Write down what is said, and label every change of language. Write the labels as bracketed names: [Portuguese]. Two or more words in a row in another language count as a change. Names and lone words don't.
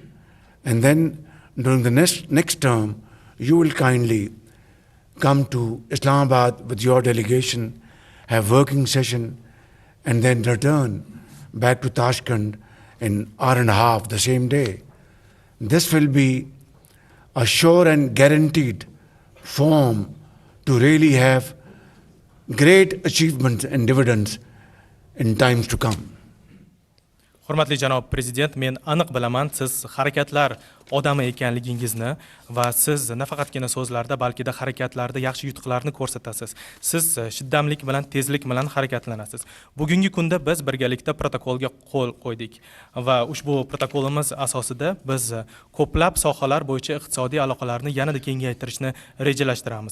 [English] And then during the next term, you will kindly come to Islamabad with your delegation, have working session, and then return back to Tashkent in 1.5 hours the same day. This will be a sure and guaranteed form to really have great achievements and dividends in times to come. [Uzbek] Hurmatli janob prezident, men aniq bilaman siz harakatlar odami ekanligingizni va siz nafaqatgina so'zlarda, balkida harakatlarda yaxshi yutuqlarni ko'rsatasiz. Siz shiddamlik bilan, tezlik bilan harakatlanasiz. Bugungi kunda biz birgalikda protokolga qo'l qo'ydik va ushbu protokolimiz asosida biz ko'plab sohalar bo'yicha iqtisodiy aloqalarni yanada kengaytirishni rejalashtiramiz.